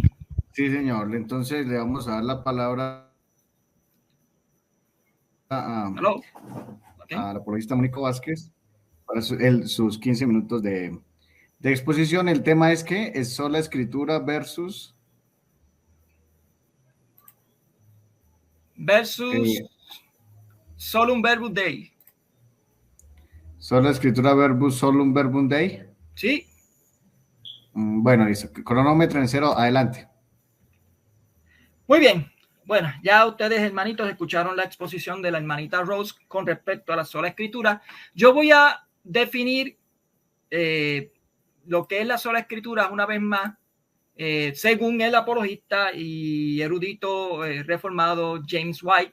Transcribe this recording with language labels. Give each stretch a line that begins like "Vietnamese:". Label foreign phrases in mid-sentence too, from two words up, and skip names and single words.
Spanish: Sí, señor. Entonces le vamos a dar la palabra a la apologista Mónico Vázquez para sus 15 minutos de exposición. El tema es que es sola escritura versus
Latin: solum verbum Dei.
Spanish: Sola escritura versus
Latin: solum verbum Dei.
Spanish: Sí. Bueno, listo. Cronómetro en 0, adelante. Muy bien. Bueno, ya ustedes, hermanitos, escucharon la exposición de la hermanita Rose con respecto a la sola escritura. Yo voy a definir lo que es la sola escritura una vez más, según el apologista y erudito reformado James White.